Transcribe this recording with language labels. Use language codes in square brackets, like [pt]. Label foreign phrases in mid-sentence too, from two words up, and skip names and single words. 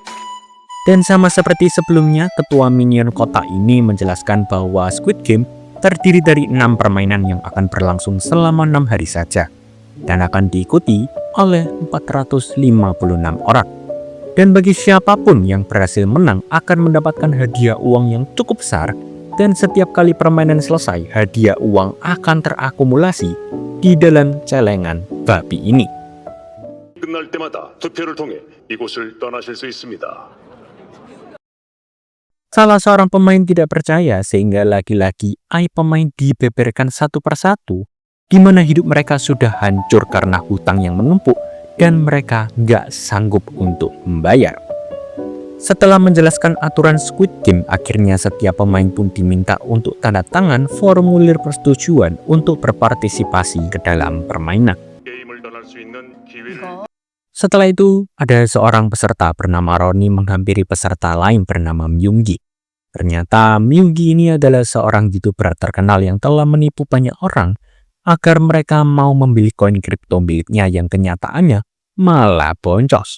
[id] Dan sama seperti sebelumnya, ketua minion kota ini menjelaskan bahwa Squid Game terdiri dari 6 permainan yang akan berlangsung selama 6 hari saja dan akan diikuti oleh 456 orang. Dan bagi siapapun yang berhasil menang akan mendapatkan hadiah uang yang cukup besar, dan setiap kali permainan selesai, hadiah uang akan terakumulasi di dalam celengan babi ini. [ko] 끝날 때마다 투표를 통해 이곳을 떠나실 수 있습니다. [id] Salah seorang pemain tidak percaya sehingga lagi-lagi aib pemain dibeberkan satu persatu, di mana hidup mereka sudah hancur karena hutang yang menumpuk dan mereka nggak sanggup untuk membayar. Setelah menjelaskan aturan Squid Game, akhirnya setiap pemain pun diminta untuk tanda tangan formulir persetujuan untuk berpartisipasi ke dalam permainan. [ko] 게임을 떠날 수 있는 기회를 [id] Setelah itu, ada seorang peserta bernama Ronnie menghampiri peserta lain bernama Myunggi. Ternyata Myunggi ini adalah seorang YouTuber terkenal yang telah menipu banyak orang agar mereka mau membeli koin kripto miliknya yang kenyataannya malah boncos.